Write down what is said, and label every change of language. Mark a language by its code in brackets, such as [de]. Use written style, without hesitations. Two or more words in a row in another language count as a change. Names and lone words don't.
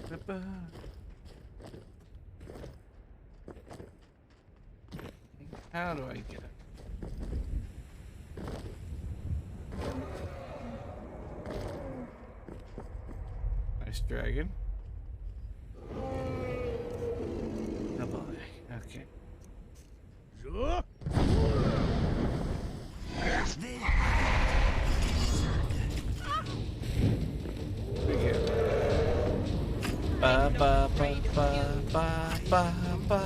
[en] How do I get it? Nice dragon. Oh boy. Okay. Ba ba ba ba ba ba ba.